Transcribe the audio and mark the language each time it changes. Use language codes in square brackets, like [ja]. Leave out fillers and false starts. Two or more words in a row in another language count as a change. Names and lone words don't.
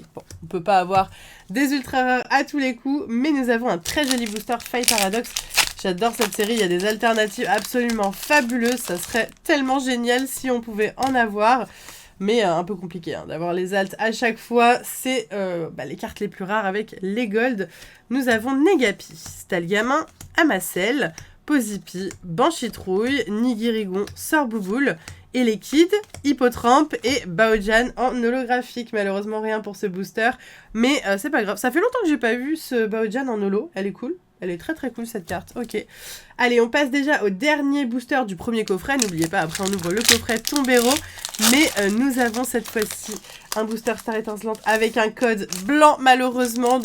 [fr] Bon, on peut pas avoir des ultra rares à tous les coups, mais nous avons un très joli booster Faille Paradoxe. J'adore cette série, il y a des alternatives absolument fabuleuses, ça serait tellement génial si on pouvait en avoir, mais un peu compliqué hein, d'avoir les alts à chaque fois, c'est les cartes les plus rares avec les gold. Nous avons Négapi, Stalgamin, Amacel, Pozipi, Banchitrouille, Nigirigon, Sorbouboule, Elekid, Hippotrampe et Baojan en holographique. Malheureusement rien pour ce booster, mais c'est pas grave. Ça fait longtemps que j'ai pas vu ce Baojan en holo, elle est cool. Elle est très très cool cette carte, ok. Allez, on passe déjà au dernier booster du premier coffret. N'oubliez pas, après on ouvre le coffret Tombero. Mais nous avons cette fois-ci un booster Star étincelante avec un code blanc malheureusement.